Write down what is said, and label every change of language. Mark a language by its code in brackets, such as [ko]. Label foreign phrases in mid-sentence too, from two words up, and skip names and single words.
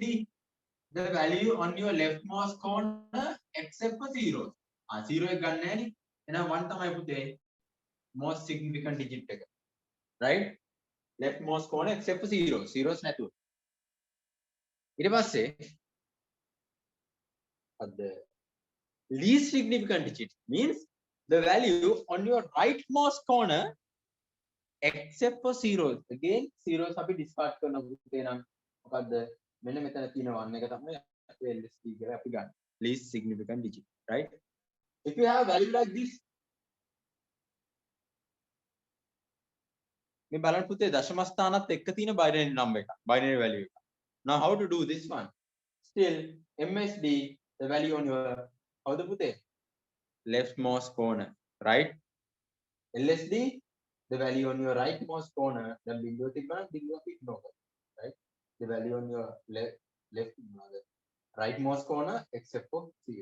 [en] The value on your leftmost corner except for zeros. [si] Zero එක ගන්න නැහැ නේ. එහෙනම් 1 තමයි පුතේ [en] most significant digit [si] එක. [en] Right? Leftmost corner except for zeros. [si] Zeros නැතුව. ඊට පස්සේ [en] the least significant digit means the value on your rightmost corner except for zeros. [si] Again, zeros අපි discard කරනවා පුතේ නම් මොකද්ද? මෙන්න මෙතන තියෙන 1 එක තමයි LSD කියලා අපි ගන්න. [en] Least significant digit, right? If you have a value like this, [si] මේ බලන්න පුතේ දශම ස්ථානත් එක්ක තියෙන [en] binary number [si] එක, [en] binary value [si] එක. [en] Now how to do this one? Still, MSD, the value on your, how to put it? Leftmost corner, right? LSD, the value on your rightmost corner, then below the right? The value on your left rightmost corner except for 0.